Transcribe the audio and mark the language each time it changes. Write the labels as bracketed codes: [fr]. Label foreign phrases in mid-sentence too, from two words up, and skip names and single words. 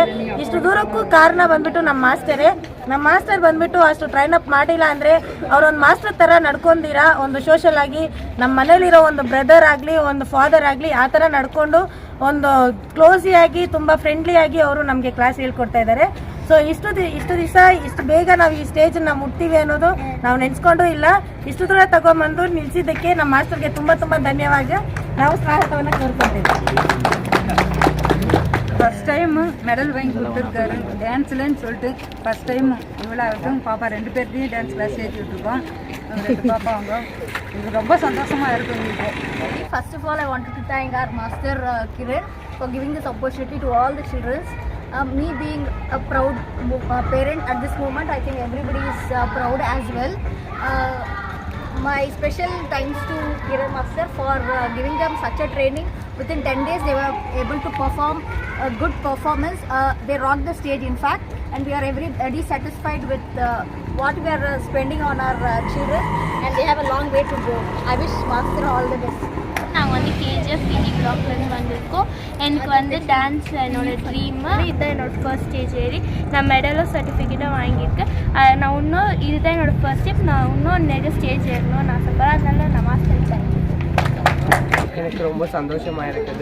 [kn] ಇಷ್ಟು ದೂರಕ್ಕೂ ಕಾರಣ ಬಂದ್ಬಿಟ್ಟು ನಮ್ಮ ಮಾಸ್ಟರೇ. ನಮ್ಮ ಮಾಸ್ಟರ್ ಬಂದ್ಬಿಟ್ಟು ಅಷ್ಟು [en] train up [kn] ಮಾಡಿಲ್ಲ ಅಂದರೆ ಅವರೊಂದು ಮಾಸ್ಟರ್ ಥರ ನಡ್ಕೊಂಡಿರ ಒಂದು ಸೋಷಲ್ ಆಗಿ ನಮ್ಮ ಮನೇಲಿರೋ ಒಂದು ಬ್ರದರ್ ಆಗಲಿ, ಒಂದು ಫಾದರ್ ಆಗಲಿ, ಆ ಥರ ನಡ್ಕೊಂಡು ಒಂದು ಕ್ಲೋಸಿಯಾಗಿ ತುಂಬ ಫ್ರೆಂಡ್ಲಿಯಾಗಿ ಅವರು ನಮಗೆ ಕ್ಲಾಸ್ ಹೇಳ್ಕೊಡ್ತಾ ಇದ್ದಾರೆ. ಸೊ ಇಷ್ಟು ದಿವಸ ಇಷ್ಟು ಬೇಗ ನಾವು ಈ ಸ್ಟೇಜನ್ನು ಮುಟ್ತೀವಿ ಅನ್ನೋದು ನಾವು ನೆನೆಸ್ಕೊಂಡು ಇಲ್ಲ. ಇಷ್ಟು ದೂರ ತಗೊಂಬಂದು ನಿಲ್ಲಿಸಿದ್ದಕ್ಕೆ ನಮ್ಮ ಮಾಸ್ಟರ್ಗೆ ತುಂಬ ತುಂಬ ಧನ್ಯವಾದ. ನಾವು ಸ್ವಾಗತವನ್ನು ಕೋರ್ಕೊಳ್ತೇವೆ. [en] first time [ta] மெடல் வாங்கி கொடுத்துருக்காரு டான்ஸ்லன்னு சொல்லிட்டு. [en] first time [ta] இவ்வளோட்டும் பாப்பா 2 பேர்த்தையும் [en] dance class [ta] சேர்த்து விட்டுருக்கோம். 2 பாப்பா அவங்க இது ரொம்ப சந்தோஷமாக இருக்கும் எங்களுக்கு. [en] First of all, I wanted to thank our master Kiran for giving this opportunity to all the children. Me being a proud parent at this moment, I think everybody is proud as well. My special thanks to Kiran Master for giving them such a training. Within 10 days they were able to perform a good performance. They rocked the stage in fact, and we are everybody satisfied with what we are spending on our children, and they have a long way to go. I wish Master all the best. [ta] நாங்கள் வந்து கேஜிஎஃப் பிடி பிளாக்லேருந்து வந்திருக்கோம். எனக்கு வந்து டான்ஸ் என்னோடய ட்ரீமு. இதுதான் என்னோடய [en] first stage [ta] ஏறி நான் மெடலும் சர்டிஃபிகேட்டும் வாங்கியிருக்கேன். நான் இன்னும் இதுதான் என்னோடய [en] first step. [ta] நான் இன்னும் நிறைய ஸ்டேஜ் ஏறணும்னு ஆசைப்படுறேன். அதனால நான் மாஸ்டர் எனக்கு ரொம்ப சந்தோஷமாக இருக்குது.